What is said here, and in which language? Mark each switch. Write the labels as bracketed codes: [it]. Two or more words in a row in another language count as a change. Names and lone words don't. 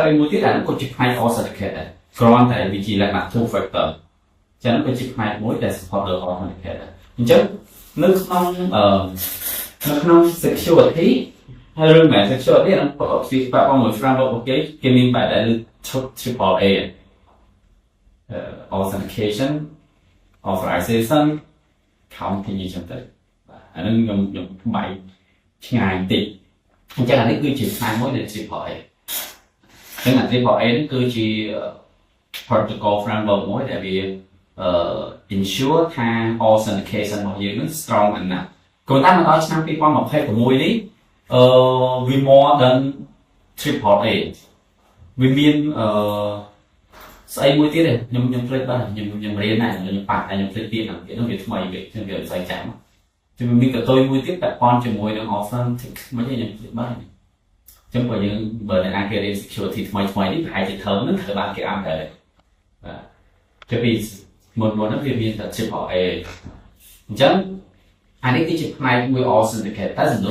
[km] អីមួយទៀតអានោះក៏ជាផ្នែក authenticate ដែរគ្រាន់តែវាជាលក្ខណៈ [en] two factor [km] ចឹងក៏ជាផ្នែកមួយដែល support ដល់ authenticate ដែរអញ្ចឹងនៅក្នុង security ហើយរឿងមែន security ហ្នឹងប្រកបពីបែប មួយ framework អូខេគេមានបែបដែល [en] triple A authentication authorization counting [km] អញ្ចឹងទៅអានឹងខ្ញុំបែកឆ្ងាយតិចអញ្ចឹងអានេះគឺជាផ្នែកមួយនៃ [en] triple A [km] អញ្ចឹងអា triple A នេះគឺជា [en] protocol framework [km] មួយដែលវាensure ថា authentication របស់យើងនឹង [en] strong enough [km] ក៏តែមកដល់ឆ្នាំ2026នេះ [en] we more than triple A [km] វាមានស្អីមួយទៀតទេខ្ញុំភ្លេចបាទខ្ញុំរៀនណាខ្ញុំប៉ះតែខ្ញុំភ្លេចទៀតហ្នឹងវាថ្មីវាខ្ញុំវាស្អីចាំគឺមានកតុយមួយទៀតពាក់ព័ន្ធជាមួយនឹង authentic មិនទេខ្ញុំភ្លេចបាទអញ្ចឹងបើយើង បើអ្នកណាគេរៀន security ថ្មីនេះប្រហែលជាធើមហ្នឹងត្រូវបានគេអានដែរបាទចុះពីមុនហ្នឹងវាមានតែ [en] triple A [km] អញ្ចឹងអានេះគឺជាផ្នែកមួយ authenticate តែសំដៅ